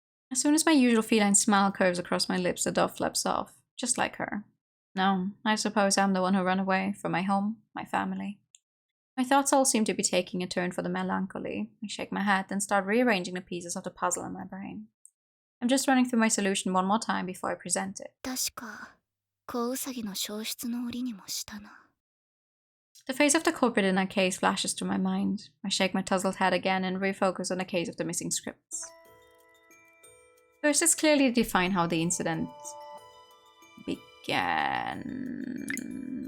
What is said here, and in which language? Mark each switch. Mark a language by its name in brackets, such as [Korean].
[English] As soon as my usual feline smile curves across my lips, the dove flaps off, just like her. No, I suppose I'm the one who ran away from my home, my family. My thoughts all seem to be taking a turn for the melancholy. I shake my head and start rearranging the pieces of the puzzle in my brain. I'm just running through my solution one more time before I present it. [Japanese] 確か、小ウサギの消失の折にもしたな。 [English] The face of the culprit in that case flashes through my mind. I shake my tousled head again and refocus on the case of the missing scripts. First, let's clearly define how the incident began.